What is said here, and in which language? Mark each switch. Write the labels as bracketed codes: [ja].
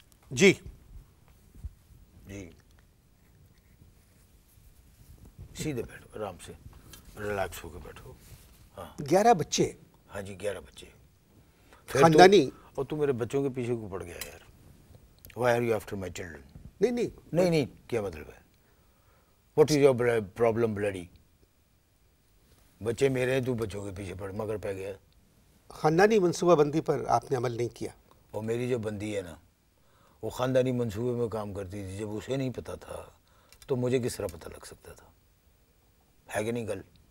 [hi] जी जी, सीधे बैठो, आराम से रिलैक्स होकर बैठो। हाँ 11 बच्चे। हाँ जी, 11 बच्चे। फिर खानदानी। और तू मेरे बच्चों के पीछे क्यों पड़ गया यार? [en] Why are you after my children? [hi] नहीं नहीं नहीं नहीं, क्या मतलब है? [en] What is your problem bloody? [hi] बच्चे मेरे हैं, तू बच्चों के पीछे पड़ मगर पै गया। खानदानी मनसूबाबंदी पर आपने अमल नहीं किया। और मेरी जो बंदी है ना, वो ख़ानदानी मंसूबे में काम करती थी। जब उसे नहीं पता था तो मुझे किस तरह पता लग सकता था? है कि नहीं गल?